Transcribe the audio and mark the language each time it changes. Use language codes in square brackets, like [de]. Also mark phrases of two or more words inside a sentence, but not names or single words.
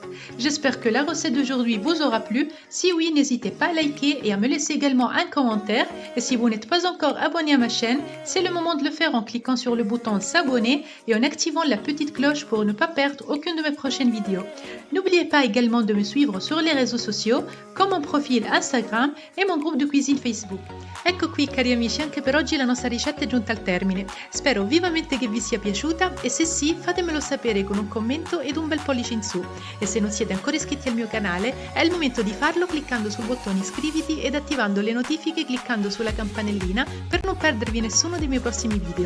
[fr] J'espère que la recette d'aujourd'hui vous aura plu. Si oui, n'hésitez pas à liker et à me laisser également un commentaire. Et si vous n'êtes pas encore abonné à ma chaîne, c'est le moment de le faire en cliquant sur le bouton s'abonner et en activant la petite cloche pour ne pas perdre aucune de mes prochaines vidéos. N'oubliez pas également de me suivre sur les réseaux sociaux comme mon profil Instagram e mon groupe di cuisine Facebook. [it] Ecco qui cari amici, anche per oggi la nostra ricetta è giunta al termine. Spero vivamente che vi sia piaciuta e se sì fatemelo sapere con un commento ed un bel pollice in su. E se non siete ancora iscritti al mio canale è il momento di farlo cliccando sul bottone iscriviti ed attivando le notifiche cliccando sulla campanellina per non perdervi nessuno dei miei prossimi video.